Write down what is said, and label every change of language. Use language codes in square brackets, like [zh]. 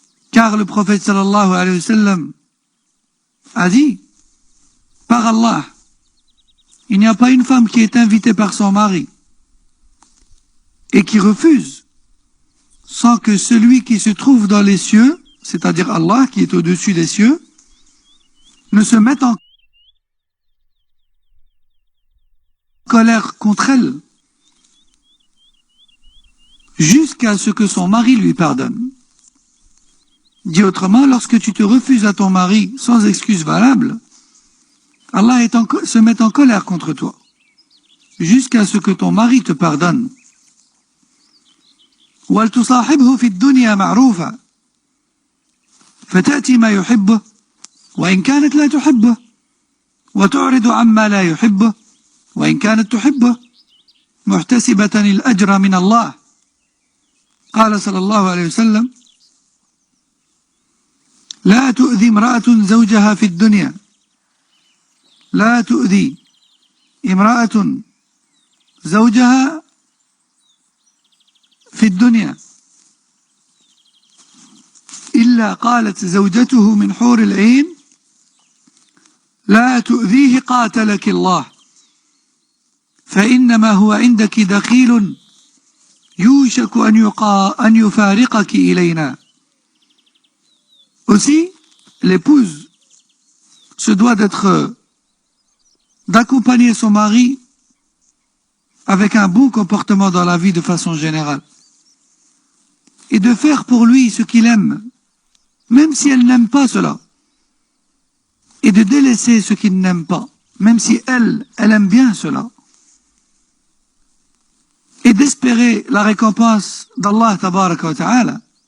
[fr] Car le prophète [ar] sallallahu alayhi wa sallam [fr] a dit, par Allah, il n'y a pas une femme qui est invitée par son mari et qui refuse sans que celui qui se trouve dans les cieux, c'est-à-dire Allah qui est au-dessus des cieux, ne se mette en colère contre elle jusqu'à ce que son mari lui pardonne. Dit autrement, lorsque tu te refuses à ton mari sans excuse valable, Allah se met en colère contre toi, jusqu'à ce que ton mari te pardonne. [ar] وَلْتُصَاحِبْهُ فِي الدُّنْيَا مَعْرُوفًا فَتَأْتِي مَا يُحِبُّهُ وَإِنْ كَانَتْ لَا تُحِبُّهُ وَتُعْرِضُ عَمَّا لَا يُحِبُّهُ وَإِنْ كَانَتْ تُحِبُّهُ مُحْتَسِبَةً الْأَجْرَ مِنَ اللَّهِ قال صلى الله عليه وسلم لا تؤذي امرأة زوجها في الدنيا لا تؤذي امرأة زوجها في الدنيا إلا قالت زوجته من حور العين لا تؤذيه قاتلك الله فإنما هو عندك دخيل يوشك أن يفارقك إلينا. [fr] Aussi, l'épouse se doit d'accompagner son mari avec un bon comportement dans la vie de façon générale et de faire pour lui ce qu'il aime, même si elle n'aime pas cela, et de délaisser ce qu'il n'aime pas, même si elle aime bien cela, et d'espérer la récompense d'Allah tabaraka wa ta'ala.